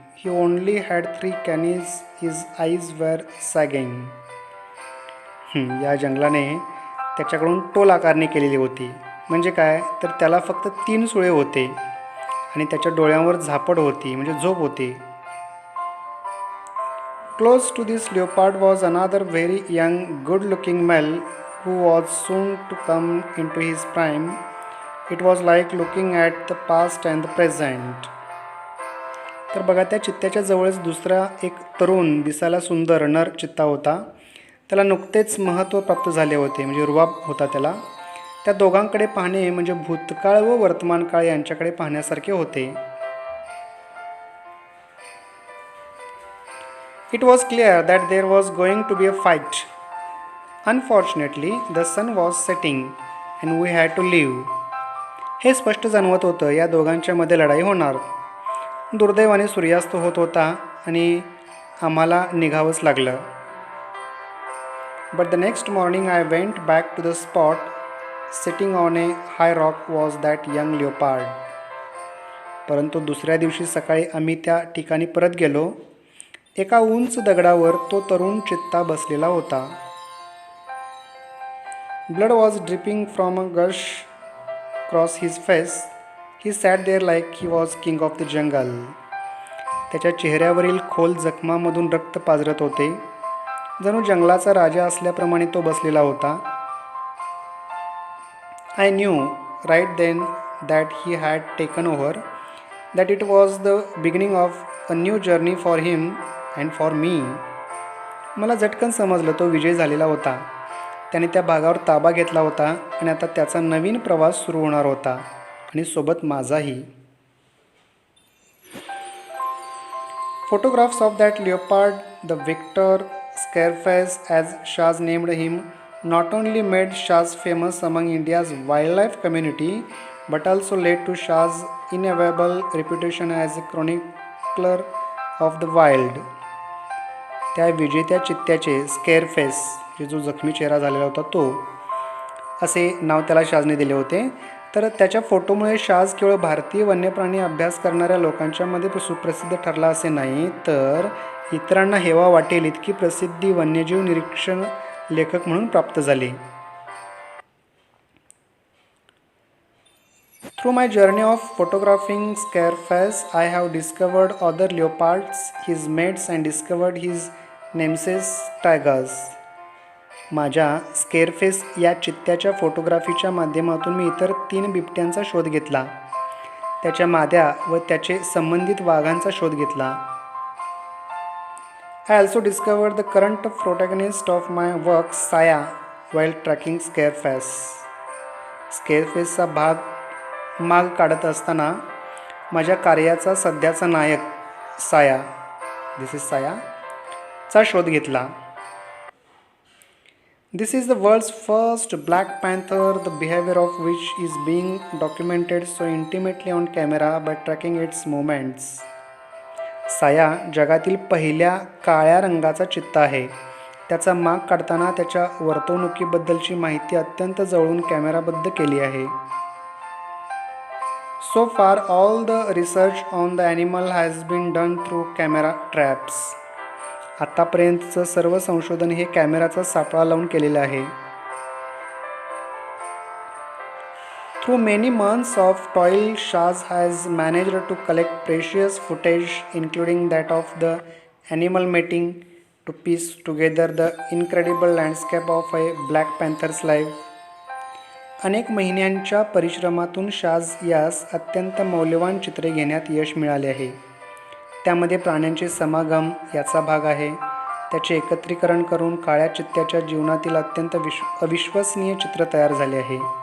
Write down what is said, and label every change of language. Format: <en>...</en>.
<en>ही only had 3 canes. His eyes were sagging.</en> <mr>या जंगलाने त्याच्याकडून toll आकारणी केलेली होती. म्हणजे काय, तर त्याला फक्त 3 सुळे होते आणि त्याच्या डोळ्यांवर झापड होती, म्हणजे झोप होती.</mr> <en>Close to this leopard was another very young, good-looking male who was soon to come into his prime. It was like looking at the past and the present.</en> <mr>तर बघा, त्या चित्त्याच्या जवळच दुसरा एक तरुण, दिसायला सुंदर नर चित्ता होता. त्याला नुकतेच महत्त्व प्राप्त झाले होते, म्हणजे रुबाब होता त्याला. त्या दोघांकडे पाहणे म्हणजे भूतकाळ व वर्तमानकाळ यांच्याकडे पाहण्यासारखे होते.</mr> <en>It was clear that there was going to be a fight. Unfortunately, the sun was setting and we had to leave.</en> <mr>हे स्पष्ट जाणवत होतं या दोघांच्या मध्ये लढाई होणार. दुर्दैवाने सूर्यास्त होत होता आणि आम्हाला निघावंच लागलं.</mr> <en>But the next morning I went back to the spot. Sitting on a high rock was that young leopard.</en> <mr>परंतु दुसऱ्या दिवशी सकाळी आम्ही त्या ठिकाणी परत गेलो. एका उंच दगडावर तो तरुण चित्ता बसलेला होता.</mr> <en>Blood was dripping from a gush across his face. He sat there like he was king of the jungle.</en> <mr>त्याच्या चेहऱ्यावरील खोल जखमांमधून रक्त पाझरत होते. जणू जंगलाचा राजा असल्याप्रमाणे तो बसलेला होता.</mr> <en>I knew right then that he had taken over, that it was the beginning of a new journey for him and for me.</en> <mr>मला झटकन समजलं तो विजय झालेला होता. त्याने त्या भागावर ताबा घेतला होता आणि आता त्याचा नवीन प्रवास सुरू होणार होता आणि सोबत माझाही.</mr> <en>Photographs of that leopard, the victor Scareface as Shaz named him, not only made Shaz famous among India's wildlife community but also led to Shaz's inevitable reputation as a chronicler of the wild.</en> <mr>त्या विजेत्या चित्त्याचे स्केअरफेस, जो जखमी चेहरा झालेला होता तो, असे नाव त्याला शाजने दिले होते. तर त्याच्या फोटोमुळे शाज केवळ भारतीय वन्यप्राणी अभ्यास करणाऱ्या लोकांच्यामध्ये सुप्रसिद्ध ठरला असे नाही, तर इतरांना हेवा वाटेल इतकी प्रसिद्धी वन्यजीव निरीक्षण लेखक म्हणून प्राप्त झाली.</mr> <en>Through my journey of photographing Scareface, I have discovered other leopards, his mates, and discovered his nemesis tigers.</en> <mr>माझ्या स्केअरफेस या चित्त्याच्या फोटोग्राफीच्या माध्यमातून मी इतर 3 बिबट्यांचा शोध घेतला, त्याच्या माद्या व त्याचे संबंधित वाघांचा शोध घेतला.</mr> <en>I also discovered the current protagonist of my work, Saya, while tracking Scareface.</en> <mr>स्केअरफेसचा माग काढत असताना माझ्या कार्याचा सध्याचा नायक साया,</mr> <en>this is</en> <mr>साया, चा शोध घेतला.</mr> <en>This is the world's first black panther, the behavior of which is being documented so intimately on camera by tracking its movements.</en> <mr>साया जगातील पहिल्या काळ्या रंगाचा चित्ता आहे. त्याचा माग काढताना त्याच्या वर्तवणुकीबद्दलची माहिती अत्यंत जवळून कॅमेराबद्ध केली आहे.</mr> <en>So far all the research on the animal has been done through camera traps.</en> <mr>आतापर्यंतचं सर्व संशोधन हे कॅमेराचा सापळा लावून केलेलं आहे.</mr> <en>Through many months of toil, Shaz has managed to collect precious footage, including that of the animal mating, to piece together the incredible landscape of a black panther's life.</en> <mr>अनेक महिन्यांच्या परिश्रमातून शाज यास अत्यंत मौल्यवान चित्रे घेण्यात यश मिळाले आहे. त्यामध्ये प्राण्यांचे समागम याचा भाग आहे. त्याचे एकत्रीकरण करून काळ्या चित्त्याच्या जीवनातील अत्यंत अविश्वसनीय चित्र तयार झाले आहे.</mr>